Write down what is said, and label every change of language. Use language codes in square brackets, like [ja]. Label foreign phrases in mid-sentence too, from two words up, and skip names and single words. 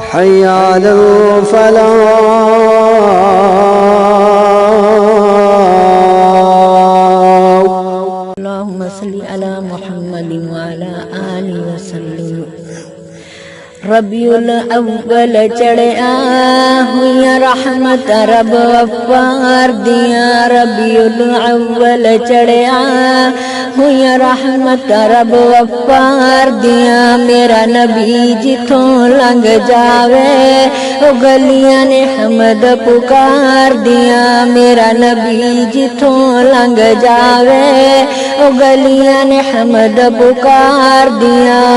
[ar] حي على الفلاح. اللهم صل على محمد وعلى آله وسلم. [pa] ربیع الاول چڑھیا ہوئی رحمت رب غفار دیاں. ربیع الاول چڑھیا ہوئی رحمت رب غفار دیاں. میرا نبی جتھوں لنگ جاوے او گلیاں نے حمد پکار دیاں. میرا نبی جتھوں لنگ جاوے او گلیاں نے حمد پکار دیاں.